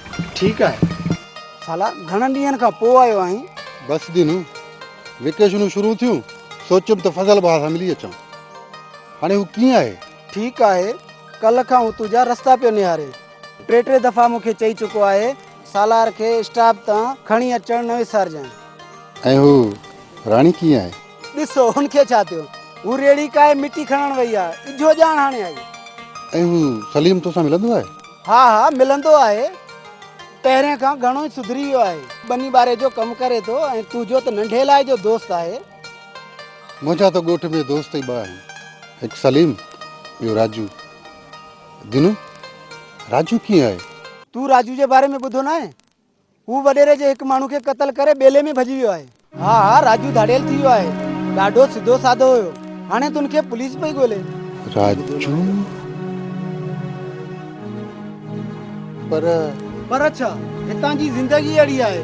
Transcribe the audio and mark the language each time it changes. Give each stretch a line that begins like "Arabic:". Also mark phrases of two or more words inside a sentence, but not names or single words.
Sindhi: ठीक है साला घणनि ॾींहंनि खां पोइ आयो आहीं। बस दिनू, वेकेशनूं शुरू थियूं, सोचियुमि त फज़ल भाउ सां मिली अचां। हाणे हू कीअं आहे? ठीकु आहे, कल्ह खां हू तुंहिंजा रस्ता पियो निहारे। टे दफ़ा मूंखे चई चुको आहे सालार खे स्टाफ तां खणी अचणु न विसारजांइ। ऐं हू राणी कीअं आहे? ॾिसो हुनखे छा थियो, हू रेड़ी काए मिटी खणण वई आहे, इजो ॼाण हाणे आई। ऐं हू सलीम तोसां मिलंदो आहे? हा मिलंदो आहे, पहिरें खां घणो ई सुधरी वियो आहे। बनी बारे जो कमु करे थो ऐं तुंहिंजो त नंढे लाइ जो दोस्त आहे। मुंहिंजा त ॻोठ में दोस्त ई ॿ आहिनि, हिकु सलीम, ॿियो राजू। दिनू, राजू कीअं आहे? तूं राजू जे बारे में ॿुधो न आहे? हू वॾेरे जे हिकु माण्हू खे क़तल करे ॿेले में भॼी वियो आहे। हा राजू धाड़ियल थी वियो आहे, ॾाढो सिधो साधो हुयो। हाणे तुनखे पुलिस पई ॻोल्हे। राजू पर छा, हितां जी ज़िंदगी अहिड़ी आहे।